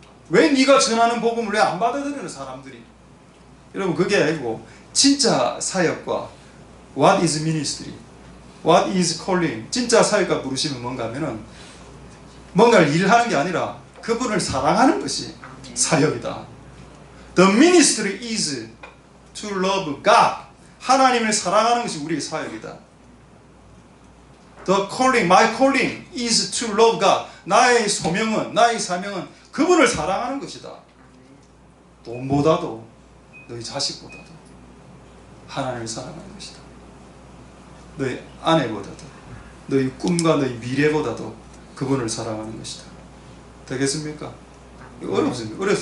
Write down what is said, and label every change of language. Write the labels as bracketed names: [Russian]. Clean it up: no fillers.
[Korean] 왜 네가 전하는 복음을 왜 안 받아들이는 사람들이? 여러분, 그게 아니고 진짜 사역과 [English] what is ministry? What is calling? [Korean] 진짜 사역과 부르심은 뭔가 하면은 뭔가를 일하는 게 아니라 그분을 사랑하는 것이 사역이다. [English] The ministry is to love God. [Korean] 하나님을 사랑하는 것이 우리의 사역이다. [English] The calling, my calling is to love God. [Korean] 나의 소명은, 나의 사명은 그분을 사랑하는 것이다. 돈보다도, 너희 자식보다도 하나님을 사랑하는 것이다. 너희 아내보다도, 너희 꿈과 너희 미래보다도 그분을 사랑하는 것이다. 되겠습니까? 어렵습니다.